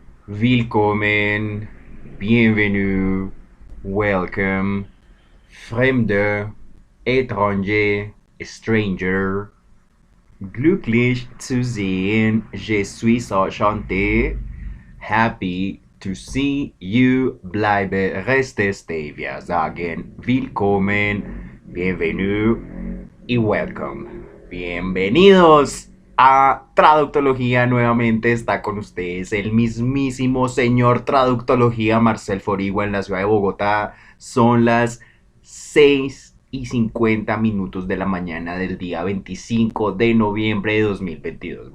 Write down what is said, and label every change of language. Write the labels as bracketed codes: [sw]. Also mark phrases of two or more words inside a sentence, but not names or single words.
[en] Willkommen, bienvenue, welcome, Fremde, étranger, stranger, [de] glücklich zu sehen, [fr] je suis enchanté, [en] happy to see you, [de] bleibe, reste, stay. Wir sagen willkommen, bienvenue y welcome. [es] Bienvenidos a Traductología. Nuevamente está con ustedes el mismísimo señor Traductología, Marcel Forigua, en la ciudad de Bogotá. Son las 6:50 de la mañana del día 25 de noviembre de 2022.